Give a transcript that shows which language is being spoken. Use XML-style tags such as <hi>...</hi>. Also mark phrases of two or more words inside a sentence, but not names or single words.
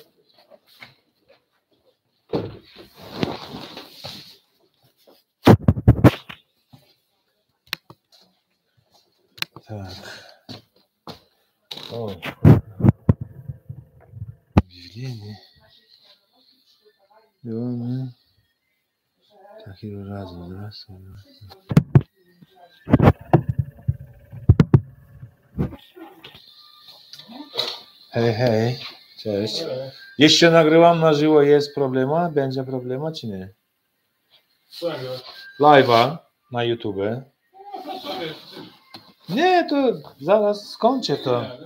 <ru>Так. О. Объявление. Ивана. Так, и разу, здравствуй.</ru> <pl>Hej, hej. Cześć. Jeszcze nagrywam na żywo, jest problema? Będzie problema, czy nie? Live'a na YouTube. Nie, to zaraz skończę to.</pl>